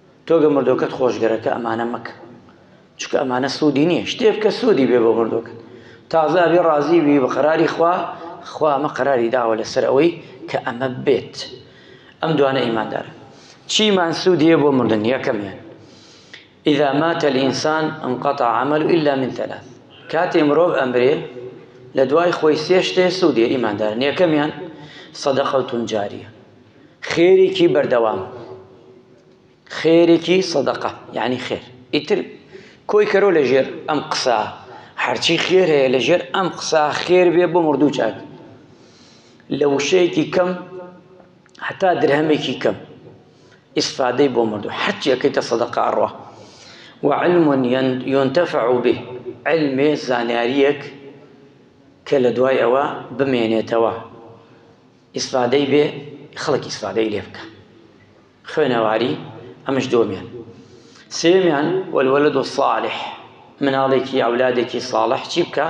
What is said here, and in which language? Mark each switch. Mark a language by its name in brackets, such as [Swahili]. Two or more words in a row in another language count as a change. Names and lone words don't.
[Central Kurdish] تۆگە مردۆکەت خۆشگەرەکە ئەمانە مەکە، چونکە ئەمانە سوودی نییە. شتێک کە سوودی بێ بۆ مردۆکەت تازە ئەبێ ڕازی بی بە قەراری خوا ئەمە قەراری داوە لەسەر ئەوەی کە ئەمە بێت. ئەم دوانە ئیماندارە. چیمان سوودیە بۆ مردن؟ [Arabic] یەکەمیان إذا مات الإنسان انقطع عمله إلا من ثلاث. [Central Kurdish] كاتي مرۆڤ ئەمرێ لە دوای خۆی سێ شتێ سوودیە ئیماندارن. یەکەمیان [Arabic] صدقة جارية، [Central Kurdish] خێرێکی بەردەوام، خێرێکی صدقة یعنی خێر. ئیتر کۆی کەرۆ لە ژێر ئەم قسە هەرچی خێر هەیە لە ژێر ئەم قسە خێر بێ بۆ مردوو چاک، لە وشەیەکی کەم حتا درهەمێکی کەم ئیسفادەی بۆ مردوو هەرچی ئەەکەیتە صدقة ئەڕوا. [Arabic] وعلم ينتفع به، [Central Kurdish] علمێ زانیاریەک کە لە دوای ئەوە بمێنێتەوە ئیسفادەی بێ خەڵک ئیسفادەی لێ بکە. خوێنەواری ئەمەش دۆمیان. سێمیان [Arabic] والولد الصالح، [Central Kurdish] مناڵێکی ئەولادێکی صالح چی بکە؟